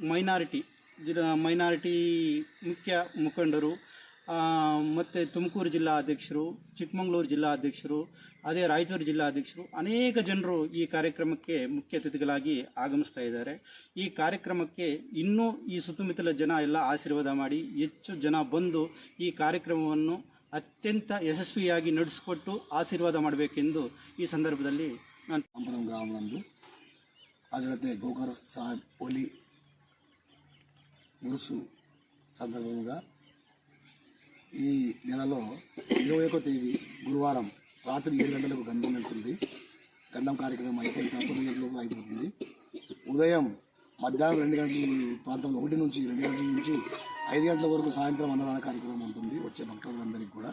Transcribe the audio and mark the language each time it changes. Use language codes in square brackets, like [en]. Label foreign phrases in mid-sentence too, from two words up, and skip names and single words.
[kn] ಮೈನಾರಿಟಿ ಮುಖ್ಯ ಮುಖಂಡರು, ಮತ್ತು ತುಮಕೂರು ಜಿಲ್ಲಾ ಅಧ್ಯಕ್ಷರು, ಚಿಕ್ಕಮಗಳೂರು ಜಿಲ್ಲಾ ಅಧ್ಯಕ್ಷರು, ಅದೇ ರಾಯಚೂರು ಜಿಲ್ಲಾ ಅಧ್ಯಕ್ಷರು, ಅನೇಕ ಜನರು ಈ ಕಾರ್ಯಕ್ರಮಕ್ಕೆ ಮುಖ್ಯ ಅತಿಥಿಗಳಾಗಿ ಆಗಮಿಸ್ತಾ ಇದ್ದಾರೆ. ಈ ಕಾರ್ಯಕ್ರಮಕ್ಕೆ ಇನ್ನೂ ಈ ಸುತ್ತಮುತ್ತಲ ಜನ ಎಲ್ಲ ಆಶೀರ್ವಾದ ಮಾಡಿ ಹೆಚ್ಚು ಜನ ಬಂದು ಈ ಕಾರ್ಯಕ್ರಮವನ್ನು ಅತ್ಯಂತ ಯಶಸ್ವಿಯಾಗಿ ನಡೆಸಿಕೊಟ್ಟು ಆಶೀರ್ವಾದ ಮಾಡಬೇಕೆಂದು ಈ ಸಂದರ್ಭದಲ್ಲಿ ನಾನು [te] రాంపురం గ్రామం హజరత్ గోకర్ సాహెబ్ ఒలి ఉరుసు సందర్భంగా ఈ నెలలో 21వ తేదీ గురువారం రాత్రి 7 గంటలకు గంధం వెళ్తుంది. గంధం కార్యక్రమం అయిపోయిన 9 గంటలకు అయిపోతుంది. ఉదయం మధ్యాహ్నం 2 గంటల ప్రాంతంలో 1 నుంచి 2 గంటల నుంచి 5 గంటల వరకు సాయంత్రం అన్నదాన కార్యక్రమం ఉంటుంది వచ్చే భక్తులందరికీ కూడా.